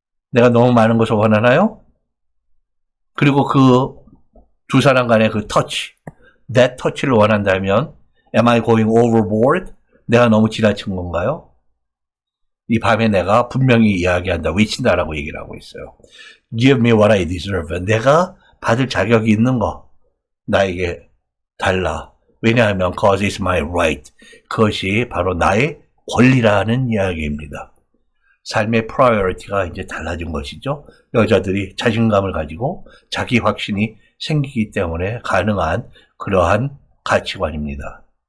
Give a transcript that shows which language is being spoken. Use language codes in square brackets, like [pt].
[ko] 내가 너무 많은 것을 원하나요? 그리고 그 두 사람 간의 그 터치, that touch를 원한다면 [en] am I going overboard? [ko] 내가 너무 지나친 건가요? 이 밤에 내가 분명히 이야기한다, 외친다라고 얘기를 하고 있어요. [en] Give me what I deserve. [ko] 내가 받을 자격이 있는 거 나에게 달라. 왜냐하면 [en] cause it's my right. [ko] 그것이 바로 나의 권리라는 이야기입니다. 삶의 프라이어리티가 이제 달라진 것이죠. 여자들이 자신감을 가지고 자기 확신이 생기기 때문에 가능한 그러한 가치관입니다.